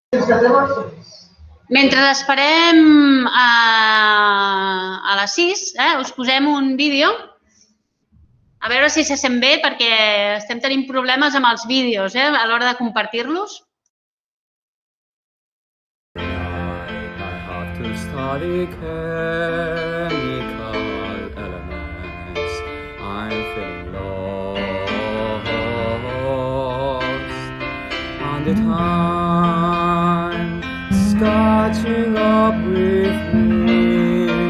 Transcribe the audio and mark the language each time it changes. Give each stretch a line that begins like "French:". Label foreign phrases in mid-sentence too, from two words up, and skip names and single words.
Catalan: Mentre esperem a les 6, us posem un vídeo. A veure si se sent bé, perquè estem tenint problemes amb els vídeos a l'hora de compartir-los.
English: I have to study chemical elements. I'm feeling lost. And the time's catching up with me.